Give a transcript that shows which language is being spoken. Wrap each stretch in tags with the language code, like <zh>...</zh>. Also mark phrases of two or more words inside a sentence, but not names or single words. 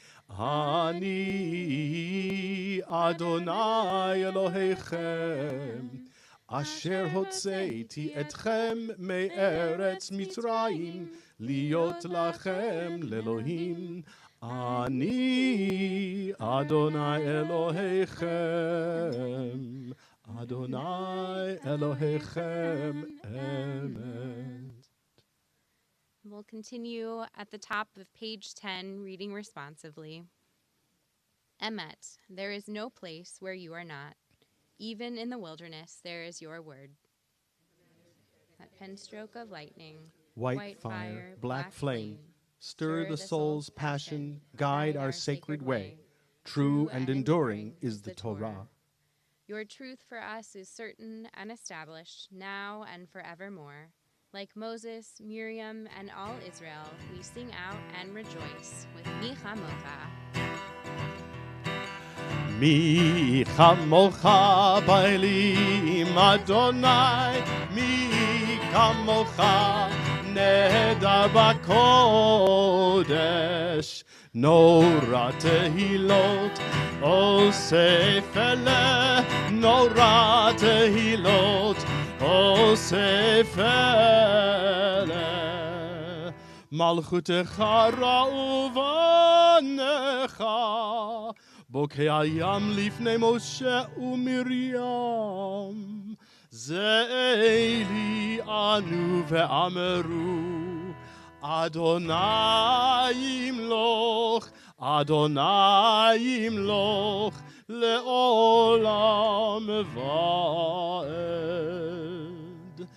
<he>אני אדוני אלוהיכם אשר הוצאתי אתכם מארץ מצרים להיות לכם לאלוהים. אני אדוני אלוהיכם אדוני אלוהיכם אמת.</he> <en>We'll continue at the top of page 10, reading responsively. Emet, there is no place where you are not. Even in the wilderness, there is your word. That pen stroke of lightning, White fire, black flame, stir the soul's passion, guide our sacred way. True and enduring is the Torah. Your truth for us is certain and established, now and forevermore. Like Moses, Miriam, and all Israel, we sing out and rejoice with</en> <he>מי כמוכה. מי כמוכה באלים אדוני, מי כמוכה נאדר בקודש. נורא תהילות עושה פלא, נורא תהילות עושה פלא. מלכותך ראו בניך, בוקע ים לפני משה ומרים. זה אלי ענו ואמרו, אדוני ימלוך, אדוני ימלוך, לעולם ועד.</he>